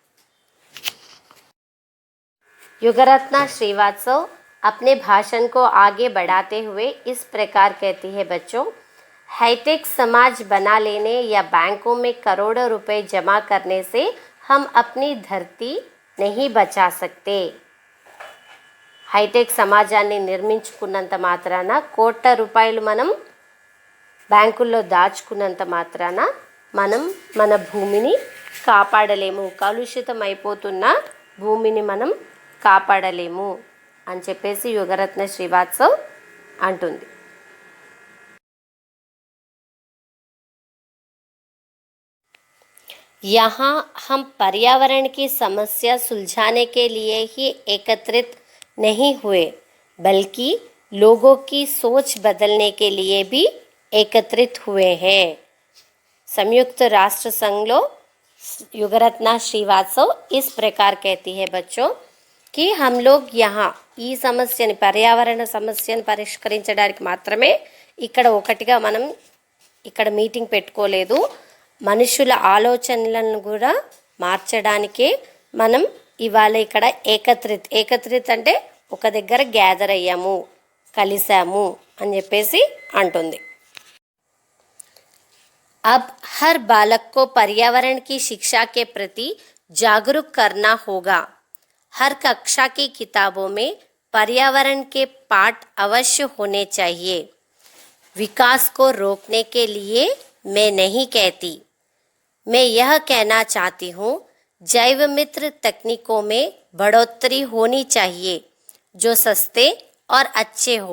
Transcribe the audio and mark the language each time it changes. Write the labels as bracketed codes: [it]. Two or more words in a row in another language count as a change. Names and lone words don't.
[hi] युगरत्ना श्रीवास्तव अपने भाषण को आगे बढ़ाते हुए इस प्रकार कहती है बच्चों, हाईटेक समाज बना लेने या बैंकों में करोड़ों रुपए जमा करने से हम अपनी धरती नहीं बचा सकते। [te] హైటెక్ సమాజాన్ని నిర్మించుకున్నంత మాత్రాన కోట్ల రూపాయలు మనం బ్యాంకుల్లో దాచుకున్నంత మాత్రాన మనం మన భూమిని కాపాడలేము, కలుషితం అయిపోతున్న భూమిని మనం కాపాడలేము అని చెప్పేసి యుగరత్న శ్రీవాస్తవ్ అంటుంది। [hi] यहाँ हम पर्यावरण की समस्या सुलझाने के लिए ही एकत्रित नहीं हुए, बल्कि लोगों की सोच बदलने के लिए भी एकत्रित हुए हैं। संयुक्त राष्ट्र संघ लो युगरत्ना श्रीवास्तव इस प्रकार कहती है बच्चों कि हम लोग यहाँ [te] ఈ సమస్యని, పర్యావరణ సమస్యను పరిష్కరించడానికి మాత్రమే ఇక్కడ ఒకటిగా మనం ఇక్కడ మీటింగ్ పెట్టుకోలేదు, మనుషుల ఆలోచనలను కూడా మార్చడానికే మనం ఇవాళ ఇక్కడ ఏకత్రిత్ అంటే ఒక దగ్గర గ్యాదర్ అయ్యాము, కలిసాము అని చెప్పేసి అంటుంది। [hi] अब हर बालक को पर्यावरण की शिक्षा के प्रति जागरूक करना होगा। हर कक्षा की किताबों में पर्यावरण के पाठ अवश्य होने चाहिए। विकास को रोकने के लिए मैं नहीं कहती, मैं यह कहना चाहती हूँ, जैव मित्र तकनीकों में बढ़ोतरी होनी चाहिए जो सस्ते और अच्छे हो।